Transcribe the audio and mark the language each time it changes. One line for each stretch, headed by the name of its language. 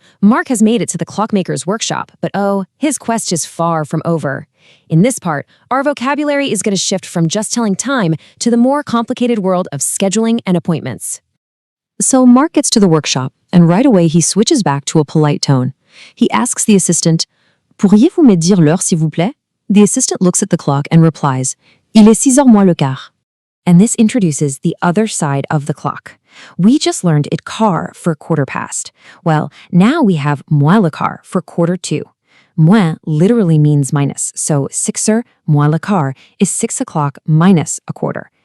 English: Mark has made it to the clockmaker's workshop, but his quest is far from over. In this part, our vocabulary is going to shift from just telling time to the more complicated world of scheduling and appointments. So Mark gets to the workshop, and right away he switches back to a polite tone. He asks the assistant,
French: Pourriez-vous me dire l'heure, s'il vous plaît?
English: The assistant looks at the clock and replies,
French: Il est 6h moins le quart.
English: And this introduces the other side of the clock. We just learned it quart for quarter past. Well, now we have
French: moins le quart
English: for quarter to. Moins literally means minus, so
French: 6h moins le quart
English: is 6 o'clock minus a quarter.